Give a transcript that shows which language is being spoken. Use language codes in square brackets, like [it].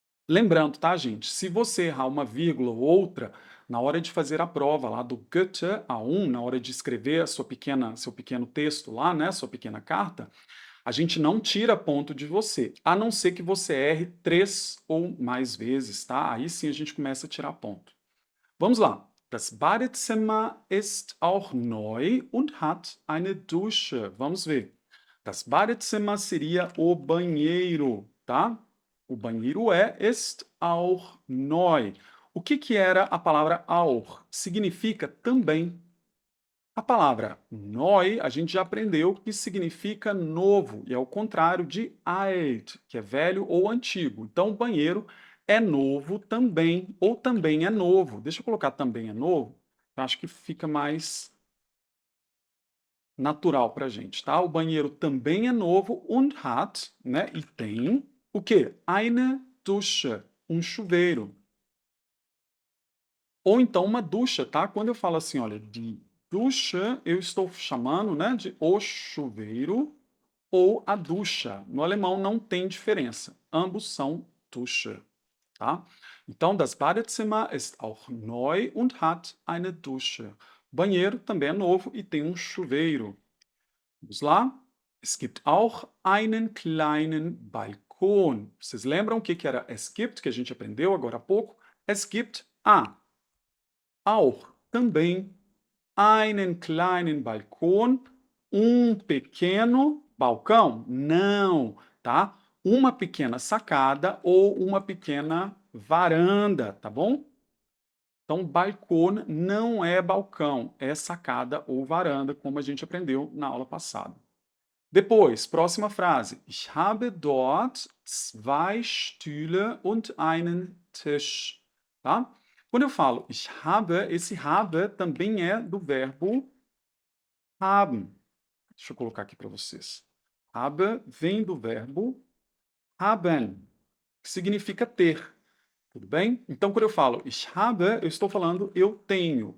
[pt] Lembrando, tá, gente? Se você errar uma vírgula ou outra, na hora de fazer a prova lá do Goethe A1, na hora de escrever a seu pequeno texto lá, né, sua pequena carta, a gente não tira ponto de você, a não ser que você erre 3 ou mais vezes, tá? Aí sim a gente começa a tirar ponto. Vamos lá. [de] Das Badezimmer ist auch neu und hat eine Dusche. [pt] Vamos ver. Das Badezimmer seria o banheiro, tá? O banheiro [de] ist auch neu. [pt] O que que era a palavra auch? Significa também. A palavra neu, a gente já aprendeu que significa novo, e é o contrário de alt, que é velho ou antigo. Então, o banheiro é novo também, ou também é novo. Deixa eu colocar também é novo, eu acho que fica mais natural para a gente, tá? O banheiro também é novo [de] und hat, [pt] né? E tem o quê? [de] Eine Dusche, [pt] um chuveiro. Ou então uma ducha, tá? Quando eu falo assim, olha, de ducha, eu estou chamando, né, de o chuveiro ou a ducha. No alemão não tem diferença. Ambos são Dusche, tá? [de] Então, das Badezimmer ist auch neu und hat eine Dusche. [pt] Banheiro também é novo e tem um chuveiro. Vamos lá? [de] Es gibt auch einen kleinen Balkon. [pt] Vocês lembram o que que era [de] es gibt, [pt] que a gente aprendeu agora há pouco? [de] Es gibt auch [pt] também [de] einen kleinen Balkon, [pt] um pequeno balcão? Não, tá? Uma pequena sacada ou uma pequena varanda, tá bom? Então, balcão não é balcão, é sacada ou varanda, como a gente aprendeu na aula passada. Depois, próxima frase. [de] Ich habe dort 2 Stühle und einen Tisch. [pt] Tá? Quando eu falo [de] ich habe, [pt] esse habe também é do verbo haben. Deixa eu colocar aqui para vocês. Habe vem do verbo haben, que significa ter. Tudo bem? Então, quando eu falo [de] ich habe, [pt] eu estou falando eu tenho.